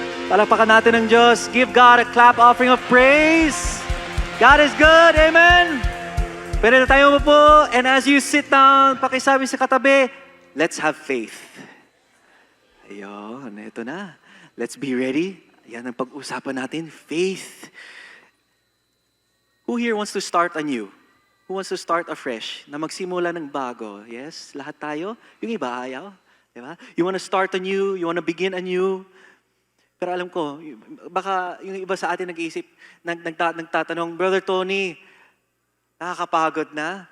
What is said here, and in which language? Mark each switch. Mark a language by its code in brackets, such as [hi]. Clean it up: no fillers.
[tl] Palakpakan natin ng Diyos. [en] Give God a clap offering of praise. God is good. Amen. [tl] Pwede na tayo po. [en] And as you sit down, [tl] pakisabi sa katabi, [en] let's have faith. [tl] Ayun, ito na. [en] Let's be ready. [tl] Yan ang pag-usapan natin, faith. [en] Who here wants to start anew? Who wants to start afresh? [tl] Na magsimula ng bago? Yes, lahat tayo. Yung iba ayaw. Diba? [en] You want to start anew, you want to begin anew. [tl] Pero alam ko, baka yung iba sa atin nag-iisip, nagtatanong, Brother Tony, nakakapagod na.